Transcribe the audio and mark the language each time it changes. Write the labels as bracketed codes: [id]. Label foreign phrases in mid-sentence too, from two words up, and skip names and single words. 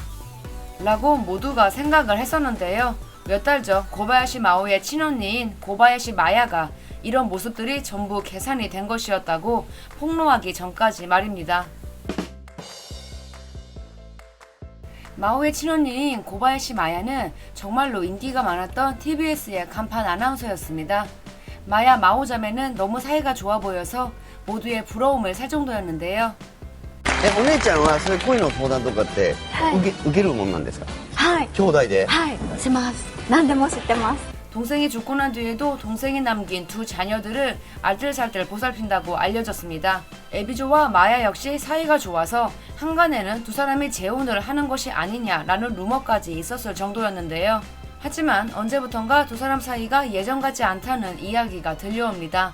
[ko] 라고 모두가 생각을 했었는데요. 몇 달 전 고바야시 마오의 친언니인 고바야시 마야가 이런 모습들이 전부 계산이 된 것이었다고 폭로하기 전까지 말입니다. 마오의 친언니인 고바야시 마야는 정말로 인기가 많았던 TBS의 간판 아나운서였습니다. 마야 마오 자매는 너무 사이가 좋아 보여서 모두의 부러움을 살 정도였는데요. [ja] お姉ちゃんはそういう恋の相談とかって受けるもんなんですか？はい。兄弟で？はい。します。何でも知ってます。 [ko] 동생이 죽고 난 뒤에도 동생이 남긴 두 자녀들을 알뜰살뜰 보살핀다고 알려졌습니다. 에비조와 마야 역시 사이가 좋아서 한간에는 두 사람이 재혼을 하는 것이 아니냐라는 루머까지 있었을 정도였는데요. 하지만 언제부턴가 두 사람 사이가 예전 같지 않다는 이야기가 들려옵니다.